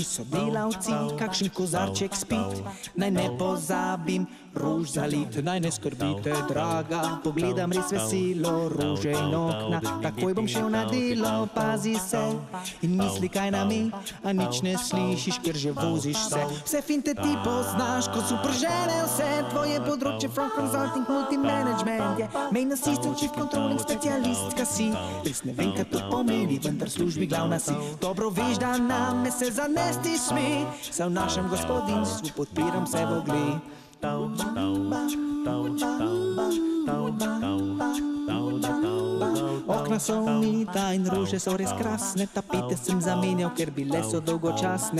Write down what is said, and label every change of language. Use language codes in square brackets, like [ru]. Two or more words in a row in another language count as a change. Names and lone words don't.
[sl] So delavci, kakšen kozarček spit, naj ne pozabim, rož zalit, naj ne skrbite, draga, pogledam res veselo, rože in okna, takoj bom šel na delo, pazi se in misli kaj na mi, a nič ne slišiš, ker že voziš se. Vse finte ti poznaš, ko super žene vse, tvoje področje [en] from consulting, [sl] multimanagement je, [en] main assistant, chief controlling, [sl] specialistka si, res ne vem, kaj to pomeni, vendar službi glavna si. Dobro veš, da name se zanesti sme, se v našem gospodinstvu podpiram se v ogled. Okna so umita in rože so res krasne, tapete sem zamenjal, ker bile so dolgočasne.